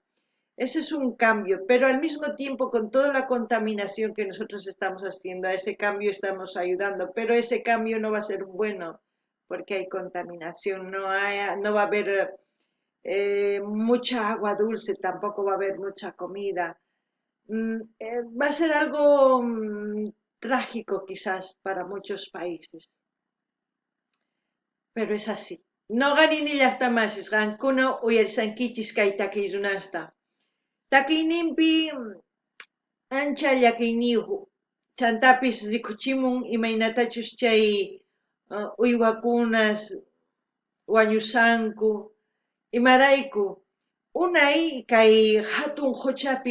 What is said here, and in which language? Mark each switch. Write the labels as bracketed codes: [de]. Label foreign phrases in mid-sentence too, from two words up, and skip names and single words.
[es] Ese es un cambio, pero al mismo tiempo con toda la contaminación que nosotros estamos haciendo, a ese cambio estamos ayudando, pero ese cambio no va a ser bueno porque hay contaminación, no va a haber mucha agua dulce, tampoco va a haber mucha comida. Va a ser algo trágico quizás para muchos países, pero es así. [qu] No ganini llaqtamasis qankuna uyarisankichis kay takiyniyuqta. Takiyninpi ancha llakiyniyuq chantapis rikuchimun imaynatachus chay uywakunas wañusanku imarayku unay kay hatun quchapi